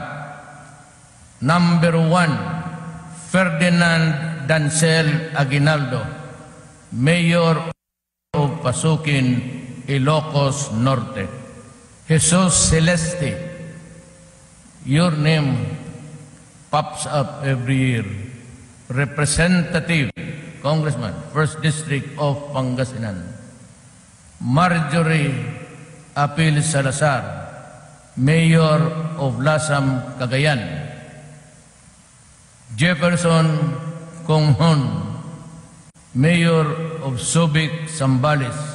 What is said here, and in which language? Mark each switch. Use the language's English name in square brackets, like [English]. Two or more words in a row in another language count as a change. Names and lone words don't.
[English] Number 1, Ferdinand Dancel Aguinaldo, Mayor of Pasukin, Ilocos Norte. Jesus Celeste, your name pops up every year. Representative, Congressman, 1st District of Pangasinan. Marjorie Apil Salazar, Mayor of Lasam, Cagayan. Jefferson Conghon, Mayor of Subic, Zambales.